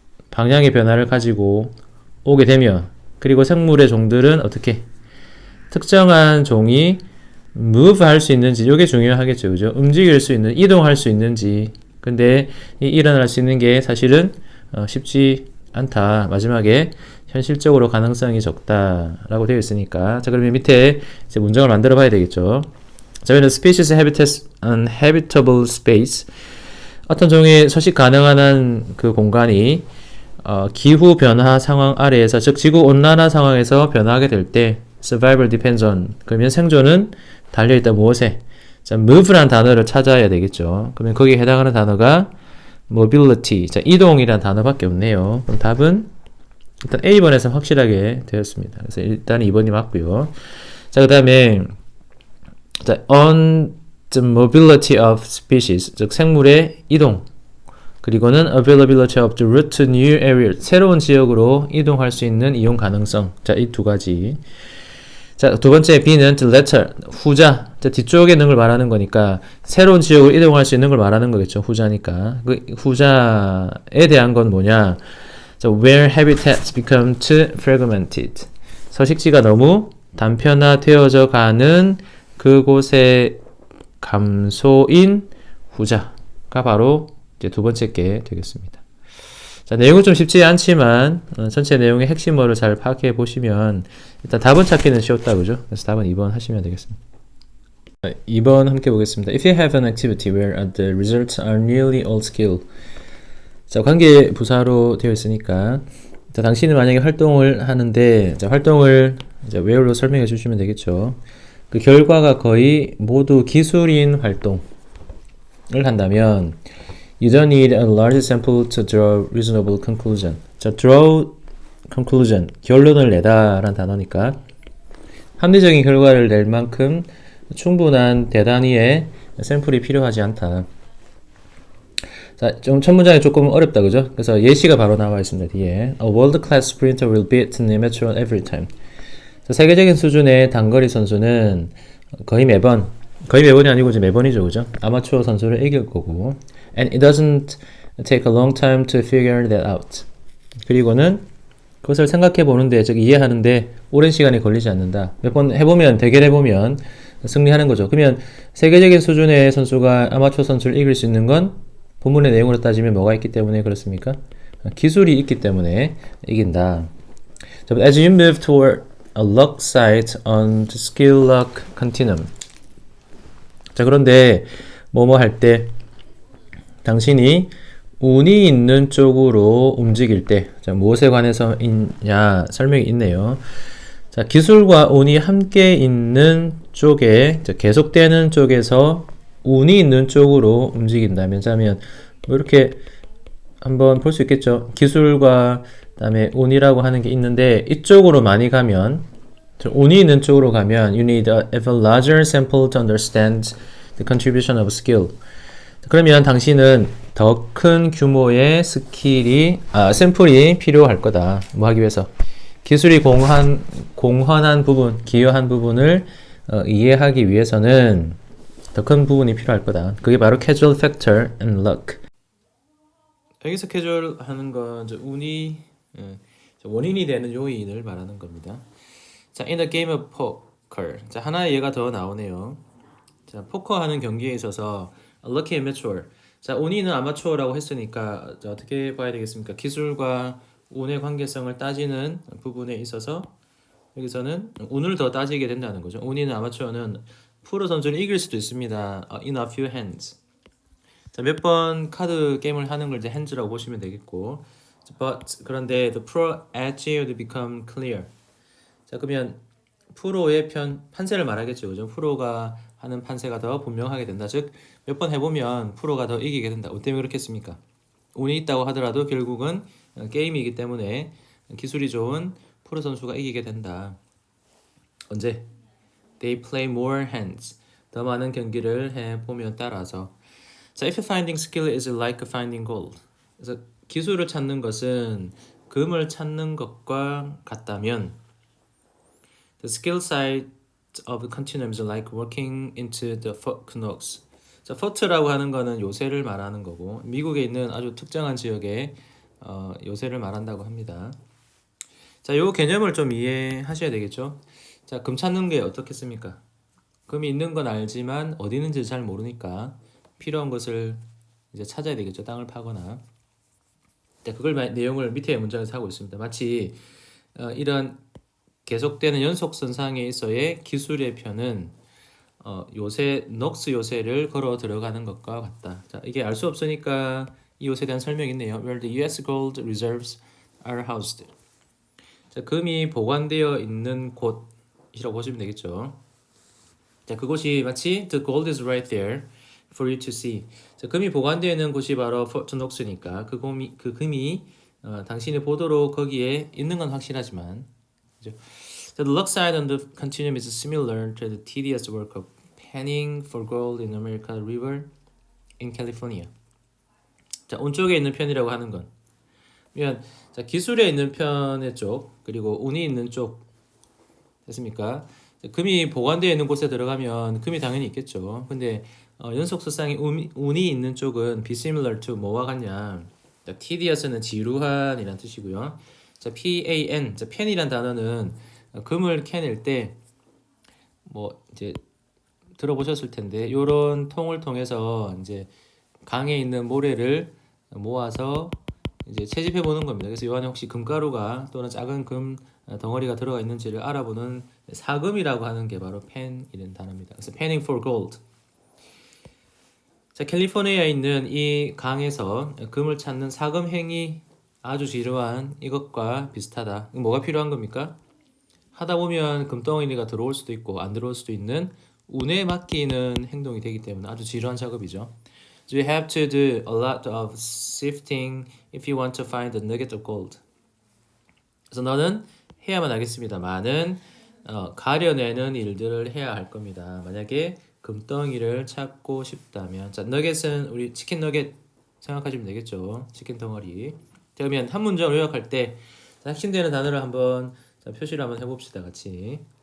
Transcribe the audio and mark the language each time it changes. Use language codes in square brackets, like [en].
[ko] 방향의 변화를 가지고 오게 되면, 그리고 생물의 종들은 어떻게 특정한 종이 move 할 수 있는지, 이게 중요하겠죠. 그죠? 움직일 수 있는, 이동할 수 있는지. 근데 이 일어날 수 있는 게 사실은 쉽지 않다. 마지막에 현실적으로 가능성이 적다라고 되어 있으니까. 자, 그러면 밑에 이제 문장을 만들어 봐야 되겠죠. 자, 그러면 [en] species habitats unhabitable space. [ko] 어떤 종의 서식 가능한 한 그 공간이 기후 변화 상황 아래에서, 즉 지구 온난화 상황에서 변화하게 될 때 [en] survival depends on. [ko] 그러면 생존은 달려있다 무엇에? 자, move라는 단어를 찾아야 되겠죠. 그러면 거기에 해당하는 단어가 mobility. 자, 이동이라는 단어밖에 없네요. 그럼 답은 일단 A번에서 확실하게 되었습니다. 그래서 일단 2번이 맞고요. 자, 그 다음에 자, [en] on the mobility of species, [ko] 즉 생물의 이동. 그리고는 [en] availability of the route to new areas, [ko] 새로운 지역으로 이동할 수 있는 이용 가능성. 자, 이 두 가지. 자, 두 번째 B는 [en] the latter, [ko] 후자. 자, 뒤쪽에 있는 걸 말하는 거니까 새로운 지역으로 이동할 수 있는 걸 말하는 거겠죠. 후자니까. 그 후자에 대한 건 뭐냐? [en] 자, where habitats become too fragmented. [ko] 서식지가 너무 단편화되어져 가는 그곳의 감소인 후자가 바로 이제 두 번째 게 되겠습니다. 자, 내용은 좀 쉽지 않지만 전체 내용의 핵심어를 잘 파악해 보시면 일단 답은 찾기는 쉬웠다, 그죠? 그래서 답은 2번 하시면 되겠습니다. 2번 함께 보겠습니다. [en] If you have an activity where the results are nearly all skill. [ko] 자, 관계 부사로 되어 있으니까 자, 당신이 만약에 활동을 하는데 자, 활동을 이제 where로 설명해 주시면 되겠죠. 그 결과가 거의 모두 기술인 활동을 한다면 [en] You don't need a large sample to draw reasonable conclusion. [ko] 자, draw conclusion, 결론을 내다 라는 단어니까 합리적인 결과를 낼 만큼 충분한 대단위의 샘플이 필요하지 않다. 자, 좀 첫 문장이 조금 어렵다, 그죠? 그래서 예시가 바로 나와 있습니다, 뒤에. [en] A world-class sprinter will beat an amateur every time. [ko] 자, 세계적인 수준의 단거리 선수는 거의 매번이 아니고 이제 매번이죠, 그죠? 아마추어 선수를 이길 거고. [en] And it doesn't take a long time to figure that out. [ko] 그리고는 그것을 생각해 보는데, 즉 이해하는데 오랜 시간이 걸리지 않는다. 몇 번 해보면, 대결해보면 승리하는 거죠. 그러면 세계적인 수준의 선수가 아마추어 선수를 이길 수 있는 건 본문의 내용으로 따지면 뭐가 있기 때문에 그렇습니까? 기술이 있기 때문에 이긴다. [en] As you move toward a luck site on the skill luck continuum. [ko] 자, 그런데 뭐뭐 할 때 당신이 운이 있는 쪽으로 움직일 때, 자, 무엇에 관해서 있냐 설명이 있네요. 자, 기술과 운이 함께 있는 쪽에, 자, 계속되는 쪽에서 운이 있는 쪽으로 움직인다면, 자면 뭐 이렇게 한번 볼 수 있겠죠. 기술과 그다음에 운이라고 하는 게 있는데 이쪽으로 많이 가면 운이 있는 쪽으로 가면 [en] you need a even larger sample to understand the contribution of skill. [ko] 그러면 당신은 더 큰 규모의 샘플이 필요할 거다. 뭐 하기 위해서 기술이 공헌한 부분, 기여한 부분을 이해하기 위해서는 더 큰 부분이 필요할 거다. 그게 바로 [en] causal factor and luck. [ko] 여기서 캐주얼 하는 건 운이 원인이 되는 요인을 말하는 겁니다. [en] 자, in the game of poker. [ko] 자, 하나의 예가 더 나오네요. 자, 포커 하는 경기에 있어서 [en] lucky amateur. [ko] 자, 운이는 아마추어라고 했으니까 자, 어떻게 봐야 되겠습니까? 기술과 운의 관계성을 따지는 부분에 있어서 여기서는 운을 더 따지게 된다는 거죠. 운이는 아마추어는 프로 선수를 이길 수도 있습니다. [en] in a few hands. [ko] 자, 몇 번 카드 게임을 하는 걸 이제 hands라고 보시면 되겠고, but 그런데 [en] the pro edge would become clear. [ko] 자, 그러면 프로의 판세를 말하겠죠, 그죠? 프로가 하는 판세가 더 분명하게 된다. 즉, 몇 번 해보면 프로가 더 이기게 된다. 뭐 때문에 그렇겠습니까? 운이 있다고 하더라도 결국은 게임이기 때문에 기술이 좋은 프로 선수가 이기게 된다. 언제? [en] They play more hands. [ko] 더 많은 경기를 해보면 따라서. [en] 자, if finding skill is like finding gold. [ko] 그래서 기술을 찾는 것은 금을 찾는 것과 같다면 [en] the skill side of the continuum is like walking into the fortnocks. [ko] 자, fort라고 하는 거는 요새를 말하는 거고 미국에 있는 아주 특정한 지역의 요새를 말한다고 합니다. 자, 요 개념을 좀 이해하셔야 되겠죠. 자, 금 찾는 게 어떻겠습니까? 금이 있는 건 알지만 어디 있는지 잘 모르니까 필요한 것을 이제 찾아야 되겠죠. 땅을 파거나. 자, 그걸 내용을 밑에 문장에서 하고 있습니다. 마치 이런 계속되는 연속선상에 있어의 기술의 편은 요새 넉스 요새를 걸어 들어가는 것과 같다. 자, 이게 알 수 없으니까 이 요새에 대한 설명이 있네요. [en] Where the U.S. gold reserves are housed. [ko] 자, 금이 보관되어 있는 곳이라고 보시면 되겠죠. 자, 그곳이 마치 [en] the gold is right there for you to see. [ko] 자, 금이 보관되어 있는 곳이 바로 Fort Knox니까 그 금이 당신이 보도록 거기에 있는 건 확실하지만, 그죠? [en] The luck side on the continuum is similar to the tedious work of panning for gold in America River in California. [ko] 자, 운 쪽에 있는 편이라고 하는 건, 그러면 자, 기술에 있는 편의 쪽 그리고 운이 있는 쪽 됐습니까? 금이 보관되어 있는 곳에 들어가면 금이 당연히 있겠죠. 근데 연속선상에 운이 있는 쪽은 [en] be similar to [ko] 뭐와 같냐? 자, tedious는 지루한이란 뜻이고요. 자, pan, 자, pen이란 단어는 금을 캐낼 때 뭐 이제 들어보셨을 텐데 요런 통을 통해서 이제 강에 있는 모래를 모아서 이제 채집해 보는 겁니다. 그래서 요 안에 혹시 금가루가 또는 작은 금 덩어리가 들어가 있는지를 알아보는 사금이라고 하는 게 바로 펜이라는 단어입니다. 그래서 [en] panning for gold. [ko] 자, 캘리포니아에 있는 이 강에서 금을 찾는 사금 행위 아주 지루한 이것과 비슷하다. 뭐가 필요한 겁니까? 하다 보면 금덩어리가 들어올 수도 있고 안 들어올 수도 있는 운에 맡기는 행동이 되기 때문에 아주 지루한 작업이죠. [en] So you have to do a lot of sifting if you want to find a nugget of gold. [ko] 그래서 너는 해야만 하겠습니다. 많은 가려내는 일들을 해야 할 겁니다. 만약에 금덩이를 찾고 싶다면, 자, 너겟은 우리 치킨 너겟 생각하시면 되겠죠. 치킨 덩어리. 그러면 한 문장을 요약할 때 핵심되는 단어를 한번 표시를 한번 해봅시다. 같이.